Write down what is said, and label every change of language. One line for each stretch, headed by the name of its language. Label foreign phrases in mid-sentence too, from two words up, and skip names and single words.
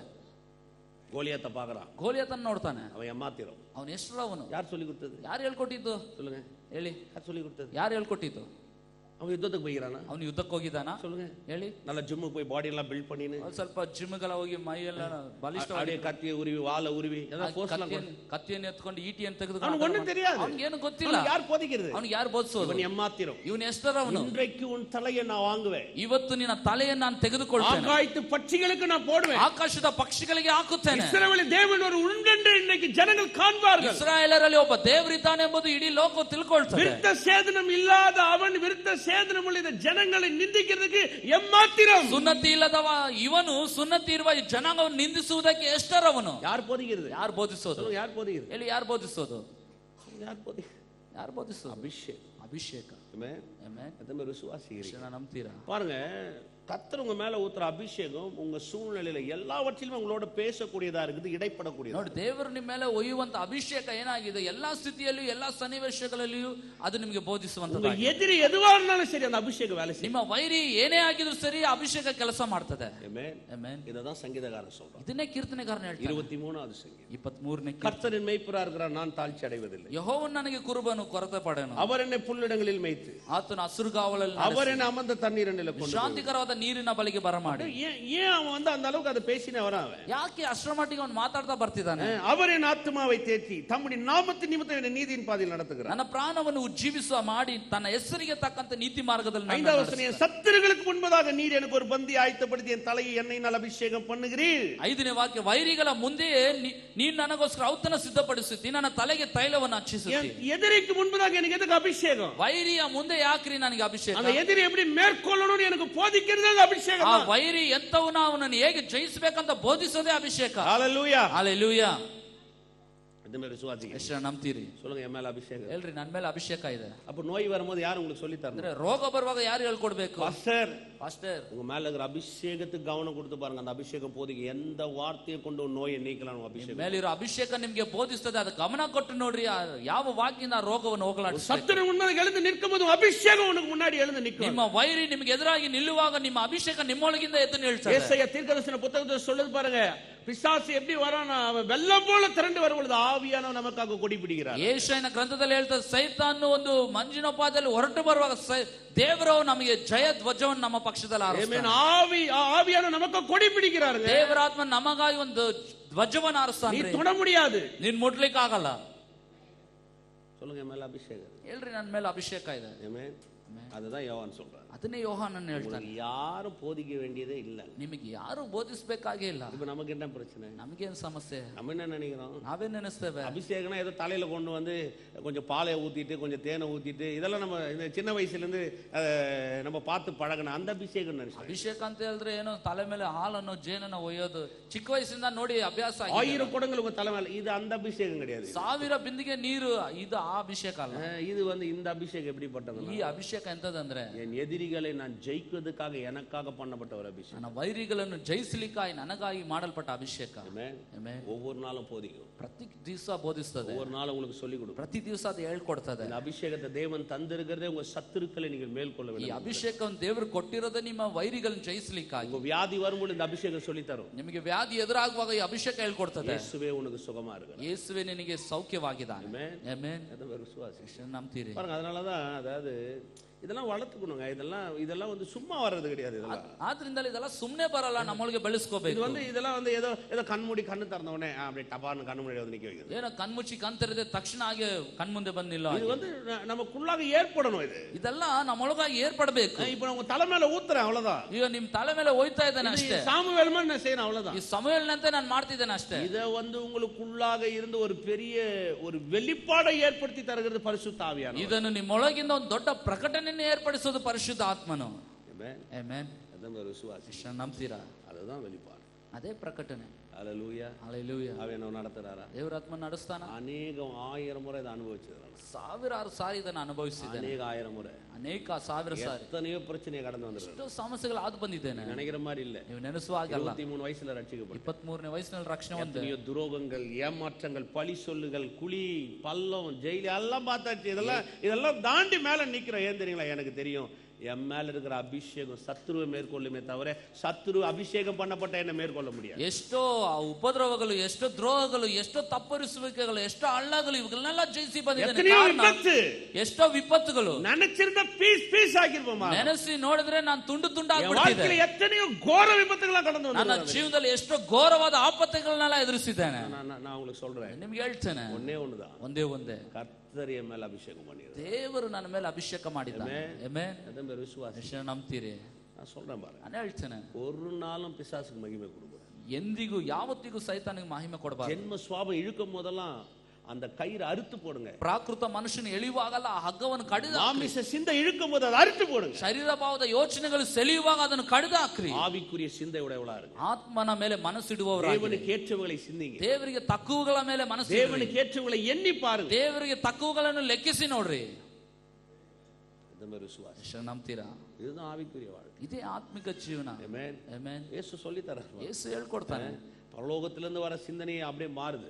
Tamil: கோலியாத்தை பாக்குறான்,
Kannada: ಗೋಲಿಯಾತನ ನೋಡ್ತಾನೆ.
Tamil: அவன் ஏமாத்திரும்.
Kannada: ಅವನು ಎಷ್ಟು ಅವನು?
Tamil: யார் சொல்லி கொடுத்தது?
Kannada: ಯಾರು ಹೇಳ್ಕೊಟ್ಟಿದ್ದು?
Tamil: சொல்லுங்க,
Kannada: ಹೇಳಿ,
Tamil: யார் சொல்லி கொடுத்தது?
Kannada: ಯಾರು ಹೇಳ್ಕೊಟ್ಟಿದ್ದು?
Tamil: அவன் யுத்தத்துக்கு போகிறானா?
Kannada: ಅವನು ಯುದ್ಧಕ್ಕೆ ಹೋಗಿದ್ದಾನಾ?
Tamil: சொல்லுங்க,
Kannada: ಹೇಳಿ.
Tamil: நல்ல ஜிம்முக்கு போய் பாடி எல்லாம் பில்ட் பண்ணின்னு
Kannada: ಸ್ವಲ್ಪ ಜಿಮ್ಗೆಲ್ಲ ಹೋಗಿ ಮೈ ಎಲ್ಲ ಬಲಿಷ್ಠ
Tamil: அப்படியே கத்தியை உருவி வாளை உருவி
Kannada: ಕತ್ತಿಯನ್ನು ಎತ್ಕೊಂಡು ಈಟಿಯನ್ನು
Tamil: அவனுக்கு
Kannada: ತೆಗೆದುಕೊಂಡು
Tamil: ஒண்ணும் தெரியாது.
Kannada: ಅವನಿಗೆ ಏನು ಗೊತ್ತಿಲ್ಲ.
Tamil: யார் போதிக்கிறது?
Kannada: ಅವನಿಗೆ ಯಾರು ಬೋಧಿಸೋದು?
Tamil: இவன் ஏமாத்திரும்.
Kannada: ಇವನು ಎಷ್ಟರವನು?
Tamil: இன்றைக்கு உன் தலையை நான் வாங்குவேன்,
Kannada: ಇವತ್ತು ನಿನ್ನ ತಲೆಯನ್ನು ನಾನು ತೆಗೆದುಕೊಳ್ತೇನೆ,
Tamil: ஆகாயத்து பட்சிகளுக்கு நான் போடுவேன்,
Kannada: ಆಕಾಶದ ಪಕ್ಷಿಗಳಿಗೆ ಹಾಕುತ್ತೇನೆ.
Tamil: இஸ்ரவேலின் தேவன் ஒரு உண்டென்று இன்னைக்கு ஜனங்கள் காண்பார்கள்.
Kannada: ಇಸ್ರಾಯೇಲರಲ್ಲಿ ಒಬ್ಬ ದೇವರಿದ್ದಾನೆ ಎಂಬುದು ಇಡೀ ಲೋಕ ತಿಳ್ಕೊಳ್ತದೆ.
Tamil: விருத்த சேதனம் இல்லாத அவன் விருத்த சேதனம் உள்ள ஜனங்களை நிந்திக்கிறதுக்கு எம்மாத்திரம்.
Kannada: ಸುನ್ನತಿ ಇಲ್ಲದವ ಇವನು ಸುನ್ನತಿ ಇರುವ ಜನಾಂಗವನ್ನು ನಿಂದಿಸುವುದಕ್ಕೆ ಎಷ್ಟರವನು?
Tamil: யார் போதிக்கிறது?
Kannada: ಯಾರು ಬೋಧಿಸೋದು?
Tamil: யார் போதிக்கிறது?
Kannada: ಹೇಳಿ, ಯಾರು ಬೋಧಿಸೋದು?
Tamil: யார் போதிக்கிறது?
Kannada: ಯಾರು ಬೋಧಿಸೋದು?
Tamil: அபிஷேக்.
Kannada: ಅಭಿಷೇಕ.
Tamil: ஆமென்.
Kannada: ಆಮೆನ್.
Tamil: அதமே விசுவாசிக்கிறீங்க.
Kannada: ನಂಬ್ತೀರಾ?
Tamil: பாருங்க, கர்த்தர் உங்க மேல ஊத்துற அபிஷேகம் உங்க சூழ்நிலையில எல்லாவற்றிலும் உங்களோட பேசக்கூடியதா இருக்குது, இடைப்படக்கூடியது.
Kannada: ನೋಡಿ, ದೇವರು ನಿಮ್ಮ ಮೇಲೆ ಒಯ್ಯುವಂತ ಅಭಿಷೇಕ ಏನಾಗಿದೆ? ಎಲ್ಲಾ ಸ್ಥಿತಿಯಲ್ಲಿಯೂ ಎಲ್ಲಾ ಸನ್ನಿವೇಶಗಳಲ್ಲಿಯೂ ಅದು ನಿಮಗೆ ಬೋಧಿಸುವಂತದ್ದು.
Tamil: எதிரி எதுவா இருந்தாலும் சரி, அந்த அபிஷேகம் வேலை செய்யும்.
Kannada: ನಿಮ್ಮ ವೈರಿ ಏನೇ ಆಗಿದ್ರು ಸರಿ, ಅಭಿಷೇಕ ಕೆಲಸ ಮಾಡ್ತದೆ.
Tamil: ஆமென்.
Kannada: ಆಮೆನ್.
Tamil: இததான் சங்கீதக்காரன் சொல்றான்.
Kannada: ಇದನ್ನೇ ಕೀರ್ತನೆಗಾರನ ಹೇಳ್ತಾನೆ.
Tamil: 23வது சங்கீதம்
Kannada: 23ನೇ
Tamil: கர்த்தரின் மேய்ப்பரா இருக்கிறார், நான் தாழ்ச்சி அடைவதில்லை.
Kannada: ಯೆಹೋವನು ನನಗೆ ಕುರುಬನು, ಕೊರತೆ ಪಡೆನು.
Tamil: அவர் என்னை புல்லிடங்களில் மேய்த்து,
Kannada: ಆತನು ಹಸುರುಗಾವಲಲ್ಲಿ
Tamil: அவர் என்னை அமர்ந்த தண்ணீரில் கொண்டு
Kannada: ಶಾಂತಿಕರವಾದ ನೀರಿನ ಬಳಿಗೆ ಬರಮಾಡಿ.
Tamil: ஏன் அவன் அந்த அளவுக்கு அதை பேசினே வரான்? அவன்
Kannada: ಯಾಕೆ ಅಷ್ಟರ ಮಟ್ಟಿಗೆ ಅವನು ಮಾತಾಡ್ತಾ ಬರ್ತಿದ್ದಾನೆ?
Tamil: அவர் என் ஆத்மாவை தேற்றி தம்முடைய நாமத்தின் நிமித்தம் என்னை நீதியின் பாதையில் நடத்துகிறார்.
Kannada: ನನ್ನ ಪ್ರಾಣವನ್ನು ಉಜ್ಜೀವಿಸುವ ಮಾಡಿ ತನ್ನ ಹೆಸರಿಗೆ ತಕ್ಕಂತೆ ನೀತಿ ಮಾರ್ಗದಲ್ಲಿ ನನ್ನ
Tamil: 5வது வசனம், என் சத்துருக்களுக்கு முன்பதாக நீர் எனக்கு ஒரு பந்தி ஆயத்தப்படுத்தி என் தலையை எண்ணெயினால் அபிஷேகம் பண்ணுகிறீர்.
Kannada: 5ನೇ ವಾಕ್ಯ, ವೈರಿಗಳ ಮುಂದೆಯೇ ನೀನು ನನಗೋಸ್ಕರ ಔತಣ ಸಿದ್ಧಪಡಿಸುತ್ತಿ, ನನ್ನ ತಲೆಗೆ ತೈಲವನ್ನು ಹಚ್ಚಿಸುತ್ತಿ.
Tamil: எதிரிக்கு முன்பதாக எனக்கு எதுக்கு அபிஷேகம்?
Kannada: ವೈರಿಯ ಮುಂದೆ ಯಾಕ್ರಿ ನನಗೆ ಅಭಿಷೇಕ?
Tamil: அந்த எதிரி எப்படி மேற்கொள்ளணும்னு எனக்கு போதிக்கிறது அந்த அபிஷேகம்
Kannada: ಆ
Tamil: தான்.
Kannada: ವೈರಿ ಎಂತವನ ಅವನನ್ನು ಹೇಗೆ ಜಯಿಸಬೇಕಂತ ಬೋಧಿಸೋದೇ ಅಭಿಷೇಕ.
Tamil: ஹalleluya.
Kannada: ಹಲ್ಲೆಲೂಯಾ.
Tamil: இந்த மாதிரி விசுவாசிங்க.
Kannada: ಎಷ್ಟು ನಂಬ್ತೀರಿ?
Tamil: சொல்லுங்க, என் மேல அபிஷேகம்.
Kannada: ಹೇಳ್ರಿ, ನನ್ನ ಮೇಲೆ ಅಭಿಷೇಕ ಇದೆ.
Tamil: அப்ப நோய் வரும்போது யார் உங்களுக்கு சொல்லி தரணும்?
Kannada: ಅಂದ್ರೆ ರೋಗ ಬರುವಾಗ ಯಾರು ಹೇಳ್ಕೊಡ್ಬೇಕು?
Tamil: பாஸ்டர்,
Kannada: ಪಾಸ್ಟರ್,
Tamil: உங்க மேல இருக்கிற அபிஷேகத்துக்கு கவனம் கொடுத்து பாருங்க. அந்த அபிஷேகம் போதிக்கு எந்த வார்த்தையை கொண்டு நோயை நீக்கலாம். அபிஷேகம்
Kannada: ಮೇಲಿರೋ ಅಭಿಷೇಕ ನಿಮ್ಗೆ ಬೋಧಿಸ್ತದೆ, ಅದು ಗಮನ ಕೊಟ್ಟು ನೋಡ್ರಿ. ಯಾವ ವಾಕ್ಯದಿಂದ ಆ ರೋಗವನ್ನು ಹೋಗಲಾಡಿಸ.
Tamil: சத்துரு முன்னாடி எழுந்து நிற்கும்போது அபிஷேகம் உனக்கு முன்னாடி எழுந்து நிற்கும்.
Kannada: ನಿಮ್ಮ ವೈರಿ ನಿಮಗೆ ಎದುರಾಗಿ ನಿಲ್ಲುವಾಗ ನಿಮ್ಮ ಅಭಿಷೇಕ ನಿಮ್ಮೊಳಗಿಂದ ಎದ್ದು ನಿಲ್ತದೆ.
Tamil: ஏசாயா தீர்க்கதரிசன புத்தகத்துல சொல்லுது பாருங்க, பிசாசு எப்படி வரானா, அவன் வெள்ளம் போல திரண்டு வரும்பொழுது ஆவியானவர் நமக்காக கொடி பிடிக்கிறார்.
Kannada: ಯೆಶಾಯನ ಗ್ರಂಥದಲ್ಲಿ ಹೇಳ್ತಾರೆ, ಸೈತಾನ್ ಒಂದು ಮಂಜಿನೋಪಾದಿಯಲ್ಲಿ ಹೊರಟು ಬರುವಾಗ ದೇವರು ನಮಗೆ ಜಯ ಧ್ವಜವನ್ನು ನಮ್ಮ ಪಕ್ಷದಲ್ಲಿ ಹಾರಿಸ್ತಾನೆ.
Tamil: ஆவியானவர் நமக்கு கொடி பிடிக்கிறாருங்க.
Kannada: ದೇವರಾತ್ಮ ನಮಗಾಗಿ ಒಂದು ಧ್ವಜವನ್ನು ಹಾರಿಸ್ತಾನೆ.
Tamil: நீ தொட முடியாது,
Kannada: ನೀನ್ ಮುಟ್ಲಿಕ್ಕೆ ಆಗಲ್ಲ.
Tamil: சொல்லுங்க, என் மேல அபிஷேகம்.
Kannada: ಹೇಳ್ರಿ, ನನ್ನ ಮೇಲೆ ಅಭಿಷೇಕ ಇದೆ.
Tamil: ஆமென். அதுதான் யோவான் சொல்றாரு.
Kannada: ಅದನ್ನೇ ಯೋಹಾನನ್ ಹೇಳ್ತಾನೆ.
Tamil: யாரும் போதிக்க வேண்டியதே இல்ல.
Kannada: ನಿಮಗೆ ಯಾರು ಬೋಧಿಸಬೇಕಾಗೇ ಇಲ್ಲ.
Tamil: இப்ப நமக்கு என்ன பிரச்சனை?
Kannada: ನಮಗೇನ್ ಸಮಸ್ಯೆ?
Tamil: நம்ம என்ன நினைக்கிறோம்?
Kannada: ನಾವೇನ್ ನೆನೆಸ್ತೇವೆ?
Tamil: அபிஷேகம்னா ஏதோ தலையில கொண்டு வந்து கொஞ்சம் பாலை ஊத்திட்டு கொஞ்சம் தேனை ஊத்திட்டு இதெல்லாம் நம்ம இந்த சின்ன வயசுல இருந்து நம்ம பார்த்து பழகின அந்த அபிஷேகம் நினைச்சோம்.
Kannada: ಅಭಿಷೇಕ ಅಂತ ಹೇಳಿದ್ರೆ ಏನೋ ತಲೆ ಮೇಲೆ ಹಾಲನ್ನು ಜೇನನ್ನು ಒಯ್ಯೋದು ಚಿಕ್ಕ ವಯಸ್ಸಿಂದ ನೋಡಿ ಅಭ್ಯಾಸ.
Tamil: 1000 குடங்கள் உங்க தலை மேல, இது அந்த அபிஷேகம் கிடையாது.
Kannada: 1000 ಬಿಂದಿಗೆ ನೀರು, ಇದು ಆ ಅಭಿಷೇಕ ಅಲ್ಲ.
Tamil: இது வந்து இந்த அபிஷேகம் எப்படிப்பட்டது?
Kannada: ಈ ಅಭಿಷೇಕ ಎಂತದಂದ್ರೆ,
Tamil: என் எதிரிகளை நான் ஜெயிக்கிறதுக்காக எனக்காக பண்ணப்பட்ட ஒரு அபிஷேகம்.
Kannada: ನನ್ನ ವೈರಿಗಳನ್ನು ಜಯಿಸಲಿಕ್ಕಾಗಿ ನನಗಾಗಿ ಮಾಡಲ್ಪಟ್ಟ ಅಭಿಷೇಕ.
Tamil: ஆமென். ஒவ்வொரு நாளும் போதிக்கும்.
Kannada: ಪ್ರತಿ ದಿವಸ ಬೋಧಿಸ್ತದೆ.
Tamil: ஒவ்வொரு நாளும் உங்களுக்கு சொல்லி கொடுக்கும்.
Kannada: ಪ್ರತಿ ದಿವಸ ಅದು ಹೇಳ್ಕೊಡ್ತದೆ.
Tamil: இந்த அபிஷேகத்தை தேவன் தந்திருக்கிறதே உங்க சத்துருக்களை நீங்கள் மேற்கொள்ள
Kannada: ಈ
Tamil: வேண்டும்.
Kannada: ಅಭಿಷೇಕವನ್ನು ದೇವರು ಕೊಟ್ಟಿರೋದೇ ನಿಮ್ಮ ವೈರಿಗಳನ್ನು ಜಯಿಸಲಿಕ್ಕಾಗಿ.
Tamil: உங்க வியாதி வரும்போது இந்த அபிஷேகம் சொல்லி தரும்.
Kannada: ನಿಮಗೆ ವ್ಯಾಧಿ ಎದುರಾಗುವಾಗ ಈ ಅಭಿಷೇಕ ಹೇಳ್ಕೊಡ್ತದೆ.
Tamil: இயேசுவே உனக்கு சுகமா இருக்கிறார்.
Kannada: ಯೇಸುವೆ ನಿನಗೆ ಸೌಖ್ಯವಾಗಿದ್ದಾನೆ.
Tamil: ஆமென். அதான் விசுவாசி.
Kannada: ನಂಬ್ತೀರಿ?
Tamil: பாருங்க, அதனாலதான் அதாவது இதெல்லாம் வளர்த்துக்கணுங்க. இதெல்லாம் வந்து சும்மா வர்றது கிடையாது. இதெல்லாம்
Kannada: ಆದ್ರಿಂದ ಇದೆಲ್ಲ ಸುಮ್ನೆ ಬರಲ್ಲ, ನಮ್ಮೊಳಗೆ ಬೆಳೆಸ್ಕೋಬೇಕು.
Tamil: இதெல்லாம் வந்து ஏதோ கண்மூடி கண்ணு திறந்த உடனே அப்படியே டபார்னு கண்ணு முன்னாடி வந்து நிக்க வைக்கிறது.
Kannada: ಏನೋ ಕಣ್ಮುಚ್ಚಿ ಕಣ್ತೆರೆದ ತಕ್ಷಣ ಹಾಗೆ ಕಣ್ಮುಂದೆ ಬಂದಿಲ್ಲ.
Tamil: இது வந்து நமக்குள்ளாக ஏற்படணும்.
Kannada: ಇದೆಲ್ಲ ನಮ್ಮೊಳಗಾಗಿ ಏರ್ಪಡಬೇಕು.
Tamil: இப்ப உங்க தலை மேல ஊத்துறேன், அவ்வளவுதான்.
Kannada: ಈಗ ನಿಮ್ ತಲೆ ಮೇಲೆ ಹೋಯ್ತಾ ಇದ್ದಾನೆ ಅಷ್ಟೇ.
Tamil: சாமுவேல் மாதிரி நான் செய்யணும், அவ்வளவுதான்.
Kannada: ಈ ಸಮಯಲ್ನಂತೆ ನಾನು ಮಾಡ್ತಿದ್ದೇನೆ ಅಷ್ಟೇ.
Tamil: இத வந்து உங்களுக்குள்ளாக இருந்து ஒரு பெரிய ஒரு வெளிப்பாடை ஏற்படுத்தி தருகிறது பரிசுத்த ஆவியானவர்.
Kannada: ಇದನ್ನು ನಿಮ್ಮೊಳಗಿಂದ ಒಂದು ದೊಡ್ಡ ಪ್ರಕಟಣೆಯನ್ನು ಏರ್ಪಡಿಸೋದು ಪರಿಶುದ್ಧ ಆತ್ಮನು.
Tamil: ஆமென்.
Kannada: ಆಮೆನ್.
Tamil: அதான் விசுவாசி.
Kannada: ನಂಬ್ತೀರಾ?
Tamil: அதுதான் வெளிப்பாடு.
Kannada: ಅದೇ ಪ್ರಕಟಣೆ.
Tamil: ஹல்லேலூயா.
Kannada: ಹಲ್ಲೆಲೂಯಾ.
Tamil: ஆவியானவர் நடத்துறாரா?
Kannada: ದೇವರ ಆತ್ಮ ನಡೆಸ್ತಾನ.
Tamil: அநேகம் 1000 முறை இதை அனுபவிச்சிருக்காங்க.
Kannada: ಸಾವಿರಾರು ಸಾರಿ ಇದನ್ನು ಅನುಭವಿಸಿದ್ದೇನೆ.
Tamil: அநேக 1000 முறை,
Kannada: ಅನೇಕ ಸಾವಿರ ಸಾರಿ
Tamil: எத்தனையோ பிரச்சனையை கடந்து வந்திருக்காங்க.
Kannada: ಎಷ್ಟೋ ಸಮಸ್ಯೆಗಳು ಆದು ಬಂದಿದ್ದೇನೆ.
Tamil: நினைக்கிற மாதிரி இல்ல.
Kannada: ನೀವು ನೆನೆಸುವ ಹಾಗಲ್ಲ.
Tamil: 23 வயசுல ரட்சிக்கப்பட்டு
Kannada: 23ನೇ ವಯಸ್ಸಿನಲ್ಲಿ ರಕ್ಷಣೆ ಹೊಂದಿದೆ.
Tamil: எத்தனையோ துரோகங்கள், ஏமாற்றங்கள், பழி சொல்லுகள், குழி, பள்ளம், ஜெயில எல்லாம் பார்த்தாச்சு. இதெல்லாம் தாண்டி மேல நிக்கிறோம். ஏன் தெரியுங்களா? எனக்கு தெரியும், என் மேல இருக்கிற அபிஷேகம் சத்துருவை மேற்கொள்ளுமே தவிர சத்துரு அபிஷேகம் பண்ணப்பட்ட என்ன மேற்கொள்ள முடியாது.
Kannada: ಎಷ್ಟೋ ಉಪದ್ರವಗಳು, ಎಷ್ಟೋ ದ್ರೋಹಗಳು, ಎಷ್ಟೋ ತಪ್ಪರಿಸುವಿಕೆಗಳು, ಎಷ್ಟೋ ಹಳ್ಳಗಳು, ಇವುಗಳನ್ನೆಲ್ಲ ಜಯಿಸಿ ಬಂದಿದ್ದೇನೆ. ಎಷ್ಟೋ ವಿಪತ್ತುಗಳು
Tamil: நினைச்சிருந்த பீஸ் ஆகிருப்போமா?
Kannada: ನೆನೆಸಿ ನೋಡಿದ್ರೆ ನಾನು ತುಂಡು ತುಂಡಾಗಿ
Tamil: வாழ்க்கையில எத்தனையோ கோர விபத்துகளா கடந்து
Kannada: ನನ್ನ ಜೀವನದಲ್ಲಿ ಎಷ್ಟೋ ಘೋರವಾದ ಆಪತ್ತುಗಳನ್ನೆಲ್ಲ ಎದುರಿಸಿದ್ದೇನೆ.
Tamil: நான் உங்களுக்கு சொல்றேன்,
Kannada: ನಿಮ್ಗೆ ಹೇಳ್ತೇನೆ,
Tamil: ஒண்ணுதான்.
Kannada: ಒಂದೇ
Tamil: கர்த்தர் என் மேல அபிஷேகம் பண்ணிருக்கார்.
Kannada: ದೇವರು ನನ್ನ ಮೇಲೆ ಅಭಿಷೇಕ ಮಾಡಿದ್ದಾನೆ. ಆಮೆನ್.
Tamil: அதான் விசுவாசி.
Kannada: ಎಷ್ಟು ನಂಬ್ತೀರಿ?
Tamil: நான் சொல்றேன் பாருங்க,
Kannada: ನಾನು ಹೇಳ್ತೇನೆ,
Tamil: ஒரு நாளும் பிசாசுக்கு மகிமை கொடுக்கூடாது.
Kannada: ಎಂದಿಗೂ ಯಾವತ್ತಿಗೂ ಸೈತಾನಿಗೆ ಮಹಿಮೆ ಕೊಡಬಾರದು.
Tamil: ஜென்ம சுவாபம் இழுக்கும் போதெல்லாம் அந்த கயிறு அறுத்து போடுங்க.
Kannada: ಪ್ರಾಕೃತ ಮನುಷ್ಯನ ಎಳೆಯುವಾಗಲ್ಲ ಆ ಹಗ್ಗವನ್ನು ಕಡಿದು,
Tamil: மாமிச சிந்தை இழுக்கும் போது அதை அறுத்து போடுங்க.
Kannada: ಶರೀರ ಭಾವದ ಯೋಚನೆಗಳು ಸೆಳೆಯುವಾಗ ಅದನ್ನು ಕಡಿದು ಹಾಕ್ರಿ.
Tamil: ஆவிக்குரிய சிந்தை உடையவளா இருங்க.
Kannada: ಆತ್ಮನ ಮೇಲೆ ಮನಸ್ಸಿಡುವವರಾಗಿ,
Tamil: தேவனுக்கு ஏற்றவங்களை சிந்திங்க.
Kannada: ದೇವರಿಗೆ ತಕ್ಕವುಗಳ ಮೇಲೆ ಮನಸ್ಸು,
Tamil: தேவனுக்கு ஏற்றவங்களை எண்ணி பாருங்க.
Kannada: ದೇವರಿಗೆ ತಕ್ಕವುಗಳನ್ನು ಲೆಕ್ಕಿಸಿ ನೋಡ್ರಿ.
Tamil: விசுவாசி.
Kannada: ನಂಬ್ತೀರಾ?
Tamil: இதுதான் ஆவிக்குரிய வாழ்க்கை.
Kannada: ಇದೇ ಆತ್ಮಿಕ ಜೀವನ.
Tamil: ஆமென்.
Kannada: ಆಮೆನ್.
Tamil: இயேசு சொல்லி தரார்.
Kannada: ಯೇಸು ಹೇಳ್ಕೊಡ್ತಾನೆ.
Tamil: பரலோகத்திலிருந்து வர சிந்தனையை அப்படியே மாறுது.